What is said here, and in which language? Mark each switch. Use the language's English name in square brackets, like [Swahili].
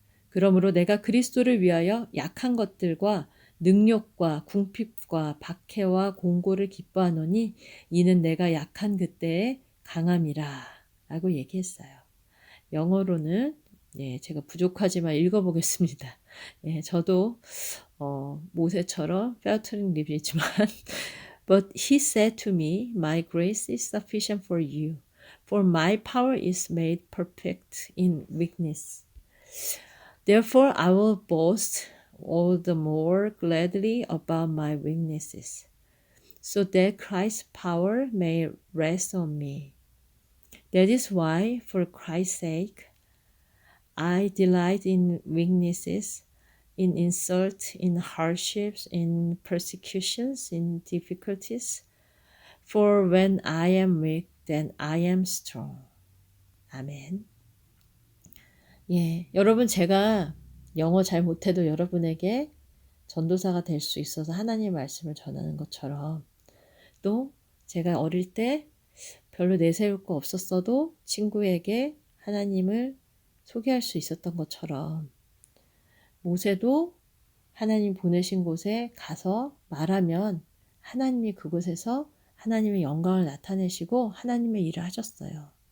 [Korean] 그러므로 내가 그리스도를 위하여 약한 것들과 능욕과 궁핍과 박해와 공고를 기뻐하노니 이는 내가 약한 그때의 강함이라 라고 얘기했어요. 영어로는 제가 부족하지만 읽어보겠습니다. 저도 모세처럼 fealtering 립이지만 [English] But he said to me, My grace is sufficient for you, for my power is made perfect in weakness. Therefore I will boast all the more gladly about my weaknesses, so that Christ's power may rest on me. That is why, for Christ's sake, I delight in weaknesses, in insults, in hardships, in persecutions, in difficulties. For when I am weak, then I am strong. [Korean] 아멘. 여러분 제가 영어 잘 못해도 여러분에게 전도사가 될 수 있어서 하나님의 말씀을 전하는 것처럼 또 제가 어릴 때 별로 내세울 거 없었어도 친구에게 하나님을 소개할 수 있었던 것처럼 모세도 하나님 보내신 곳에 가서 말하면 하나님이 그곳에서 하나님의 영광을 나타내시고 하나님의 일을 하셨어요.